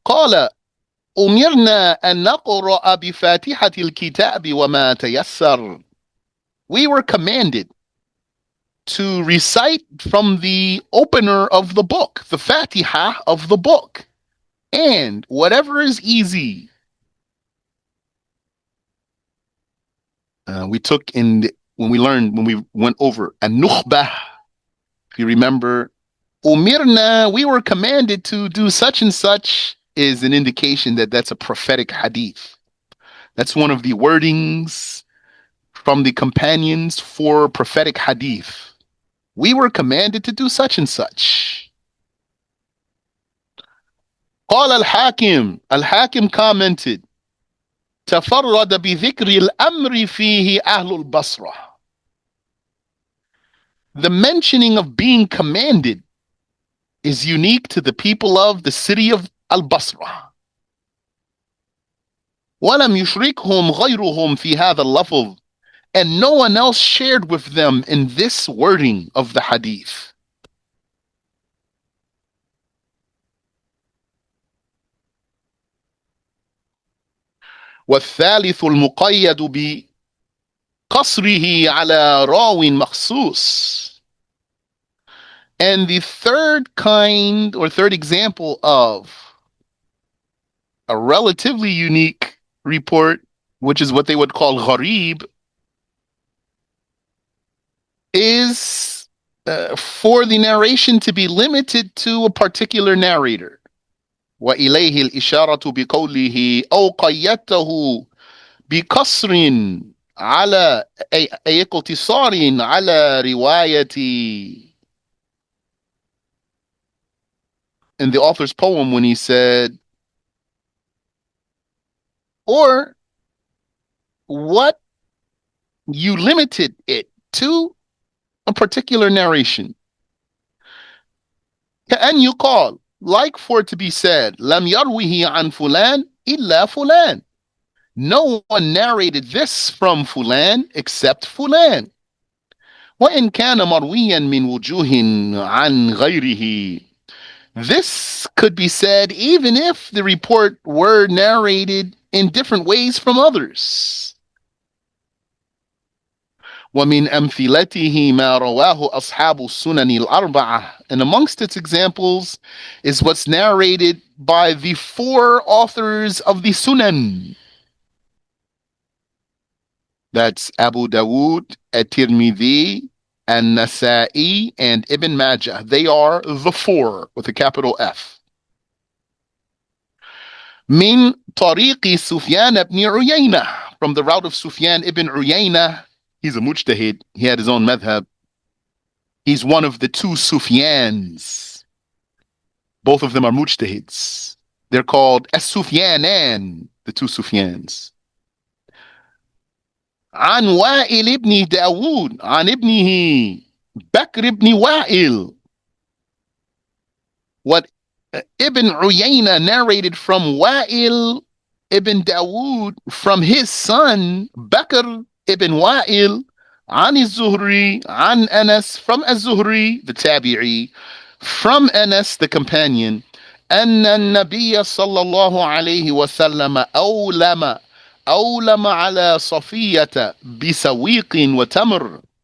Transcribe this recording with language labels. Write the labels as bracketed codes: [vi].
[ar] قال أمرنا أن نقرأ بفاتحة الكتاب وما تيسر. [en] We were commanded to recite from the opener of the book, the Fatiha of the book, and whatever is easy. We took when we went over An-Nukhbah, if you remember, Umirna, we were commanded to do such and such, is an indication that that's a prophetic hadith. That's one of the wordings from the companions for prophetic hadith. We were commanded to do such and such. [ar] قال الحاكم, [en] Al-Hakim commented, [ar] تفرد بذكر الأمر فيه أهل البصرة. [en] The mentioning of being commanded is unique to the people of the city of Al-Basra. [ar] وَلَمْ يُشْرِكْهُمْ غَيْرُهُمْ فِي هَذَا اللَّفْظ. [en] And no one else shared with them in this wording of the hadith. [ar] والثالث المقيد بقصره على راو مخصوص. [en] And the third kind or third example of a relatively unique report, which is what they would call Ghareeb, is for the narration to be limited to a particular narrator. [ar] وإليه الإشارة بقوله أو قيدته بقصر على أي اقتصار على روايتي. [en] In the author's poem when he said, or what you limited it to a particular narration. [ar] كأن يقال, [en] like for it to be said, [ar] لم يروه عن فلان إلا فلان. [en] No one narrated this from Fulan except Fulan. [ar] وإن كان مرويا من وجوه عن غيره. [en] This could be said even if the report were narrated in different ways from others. [ar] ومن أمثلته ما رواه أصحاب السنن الأربعة. [en] And amongst its examples is what's narrated by the four authors of the Sunan. That's Abu Dawood, At-Tirmidhi, An-Nasa'i, and Ibn Majah. They are the four with a capital F. [ar] Min tariqi Sufyan ibn Uyayna. [en] From the route of Sufyan ibn Uyayna. He's a mujtahid. He had his own madhab. He's one of the two Sufyans. Both of them are mujtahids. They're called As-Sufyanan, the two Sufyans. [ar] عن وائل ابن داود عن ابنه بكر ابن وائل. [en] What Ibn Uyayna narrated from Wa'il ibn Dawood from his son Bakr ibn Wa'il [ar] عن الزهري عن [en] Anas from الزهري the tabi'i from Anas the companion [ar] أن النبي صلى الله عليه وسلم أولم على صفية بسويق وتمر.